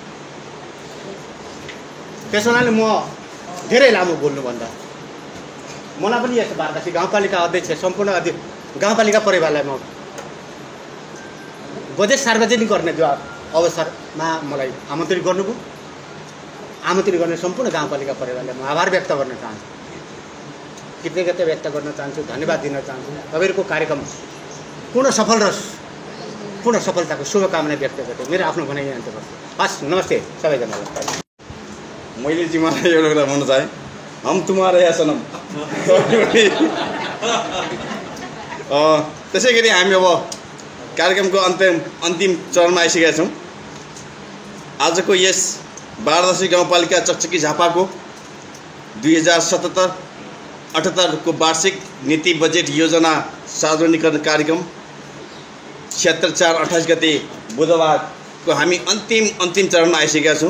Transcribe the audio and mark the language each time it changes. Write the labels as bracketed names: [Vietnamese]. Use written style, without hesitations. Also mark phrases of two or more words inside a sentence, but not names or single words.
[Nepali] त्यसो हुनाले म धेरै लामो बोल्नुभन्दा मलाई पनि यस्तो वार्तासी गाउँपालिका अध्यक्ष सम्पूर्ण गाउँपालिका परिवारलाई म बजेट सार्वजनिक गर्ने जो अवसरमा मलाई आमन्त्रित गर्नुभयो, आमन्त्रित गर्ने सम्पूर्ण गाउँपालिका परिवारलाई म आभार व्यक्त गर्न चाहन्छु, कृतज्ञता व्यक्त गर्न चाहन्छु, धन्यवाद दिन चाहन्छु। तपाईँहरूको कार्यक्रम पूर्ण सफल र पूर्ण सफलताको शुभकामना व्यक्त गर्दै मेरो आफ्नो भनाइ अन्त्य गर्छु। हस्, नमस्ते सबैजनालाई। मैले जिम्मालाई एउटा कुरा भन्न चाहेँ, [Hindi] हम तुम्हारे यहाँ सनम। [Nepali] त्यसै गरी हामी अब कार्यक्रमको अन्तिम चरणमा आइसकेका छौँ। आजको यस वाराणसी गाउँपालिका चकचकी झापाको 2077-78 को वार्षिक नीति बजेट योजना सार्वजनिकरण कार्यक्रम 76/4/28 गते बुधबारको हामी अन्तिम चरणमा आइसकेका छौँ।